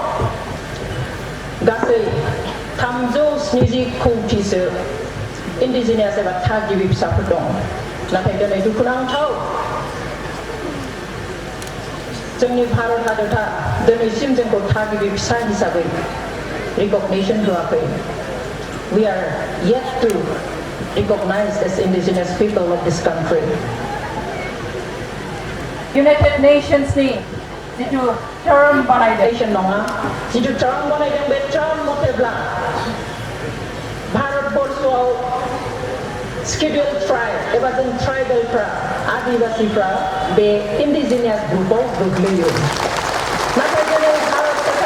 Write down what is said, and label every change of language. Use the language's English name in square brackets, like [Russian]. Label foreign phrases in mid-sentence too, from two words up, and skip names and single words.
[Bodo] गासै 370 कौटिसो इन्डिजिनियास एबा थागिबि फिसाफोर दं नाथाय दिनै दुखुनांथाव जोंनि भारत हादरा दिनैसिम जोंखौ थागिबि फिसा हिसाबै recognition होआखै [English] we are yet to recognize as indigenous people of this country [Bodo] United Nations ni जितु term बानायदों नङा जितु term बानायदों बे term मथेब्ला भारतबर्षआव [English] scheduled tribe [Bodo] एबा जों ट्राइबेलफ्रा आदिवासीफ्रा बे [English] indigenous group [Bodo] गोग्लैयो नाथाय दिनै भारत